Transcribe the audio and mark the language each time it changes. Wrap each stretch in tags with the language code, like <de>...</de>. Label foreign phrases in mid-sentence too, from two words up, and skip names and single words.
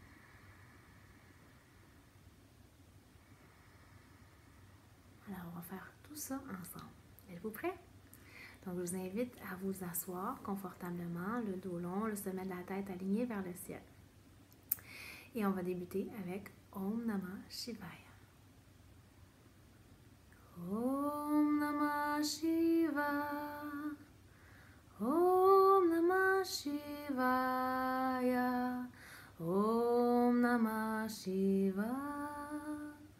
<fr>Alors, on va faire tout ça ensemble. Êtes-vous prêts? Donc, je vous invite à vous asseoir confortablement, le dos long, le sommet de la tête aligné vers le ciel. Et on va débuter avec</fr> <sa>Om Namah Shivaya. Om Namah Shivaya. Om Namah Shivaya. Om Namah Shivaya.</sa>